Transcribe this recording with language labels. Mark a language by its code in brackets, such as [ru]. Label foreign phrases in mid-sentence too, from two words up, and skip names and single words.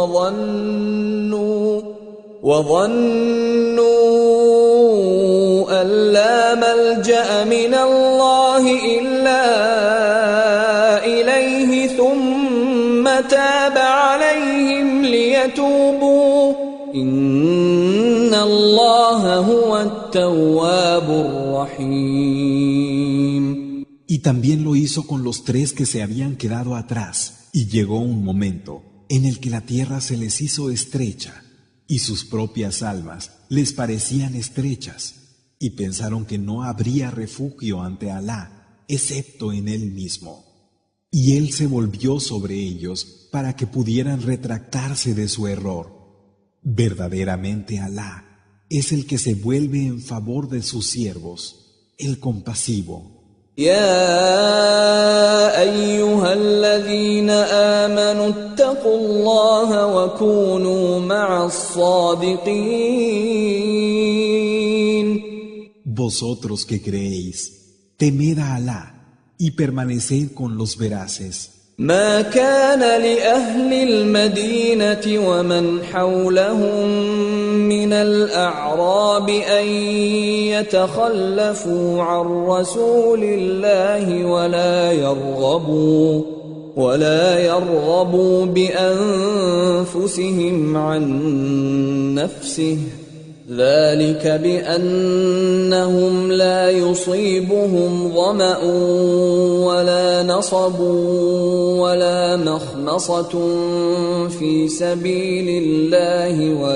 [ar] وظنوا أن لا ملجأ من الله إلا إليه ثم تاب عليهم ليتوبوا إن الله هو التواب الرحيم. [es] Y también lo hizo con los tres que se habían quedado atrás, y llegó un momento en el que la tierra se les hizo estrecha, y sus propias almas les parecían estrechas, y pensaron que no habría refugio ante Alá, excepto en Él mismo. Y Él se volvió sobre ellos para que pudieran retractarse de su error. Verdaderamente Alá es el que se vuelve en favor de sus siervos, el compasivo. [ar] يا أيها الذين آمنوا اتقوا الله وكونوا مع الصادقين. [es] Vosotros que creéis, temed a Alá y permaneced con los veraces. [ar] ما كان لأهل المدينة ومن حولهم من الأعراب أن يتخلفوا عن رسول الله ولا يرغبوا بأنفسهم عن نفسه ذلك بأنهم لا يصيبهم ظمأ ولا نصب ولا مخمصة في سبيل الله